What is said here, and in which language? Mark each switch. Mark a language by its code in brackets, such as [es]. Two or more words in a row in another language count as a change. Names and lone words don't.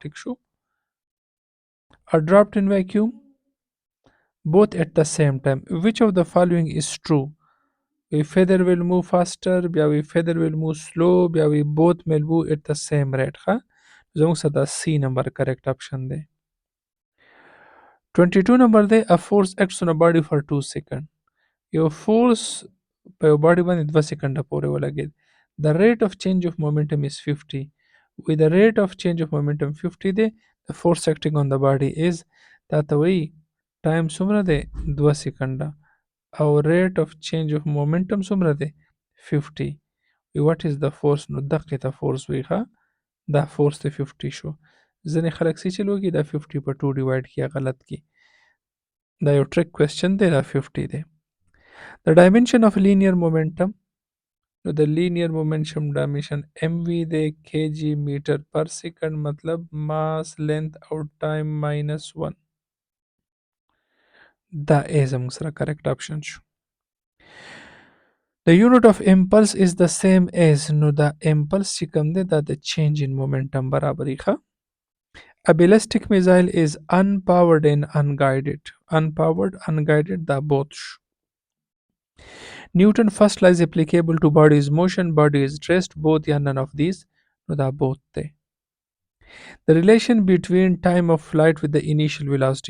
[ps] ټیک شو. [en] are dropped in vacuum both at the same time. Which of the following is true? A feather will move faster, [ps] بیا وی [en] feather will move slow, [ps] بیا وی [en] both will move at the same rate. [ps] ښه زموږ سره دا C نمبر [en] correct option [ps] دی. [en] 22 [ps] نمبر دی [en] a force acts on a body for 2 seconds. [ps] یو فورس په یو باډي باندې 2 سیکنډه پورې ولګید. [en] The rate of change of momentum is 50. With the rate of change of momentum 50 دی the force acting on the body is [ps] دا ته وایي ټایم څومره دی 2 سیکنډه او [en] rate of change of momentum [ps] څومره دی [en] 50. what is the force؟ [ps] نو دقیقه ته فورس وایي. ښه دا فورس دی 50 شو. ځینې خلک څه چلو کې دا 50 په 2 ډیوایډ کړي غلط کی. دا یو [en] trick question [ps] دی. دا 50 دی. [en] The dimension of linear momentum. [ps] نو د [en] linear momentum dimension mv دی kg meter per second مطلب mass length او time minus 1. [ps] دا A زموږ سره [en] correct option [ps] شو. [en] The unit of impulse is the same as. [ps] نو دا impulse چې کوم دی دا د [en] change in momentum [ps] برابري. [en] ښه A ballistic missile is unpowered and unguided. Unpowered, unguided دا both شو. Newton first law is applicable to body is motion, body is rest, both یا none of these. No, that both they. The relation between time of flight with the initial velocity.